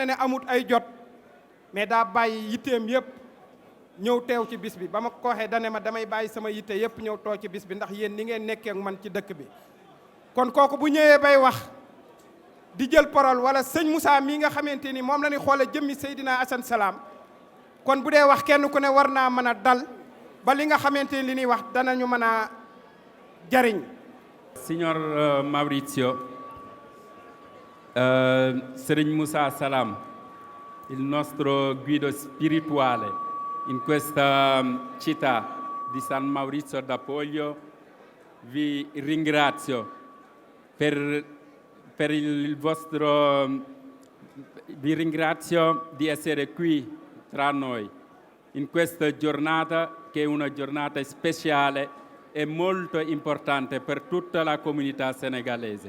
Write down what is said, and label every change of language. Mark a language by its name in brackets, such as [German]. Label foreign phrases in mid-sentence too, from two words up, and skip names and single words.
[Wolof] ne amut ay jot mais daa bàyyi yitteem yëpp ñëw teew ci bis bi ba ma ko waxee dane ma damay bàyyi sama yitte yëpp ñëw too ci bis bi ndax yéen ni ngeen nekkee ak man ci dëkk bi kon kooku bu ñëwee bay wax di jël parole wala sëñ Moussa mii nga xamante ni moom la ñuy xoole jëmmi Seydina Assane Salam kon bu dee wax kenn ku ne war naa mën a dal ba li nga xamante ni li ñuy wax danañu mën a jariñ. [Italian] Signor Maurizio, Serigne Moussa Salam, il nostro guido spirituale in questa città di San Maurizio d'Apoglio, vi ringrazio per il vostro, vi ringrazio di essere qui tra noi in questa giornata che è una giornata speciale e molto importante per tutta la comunità senegalese.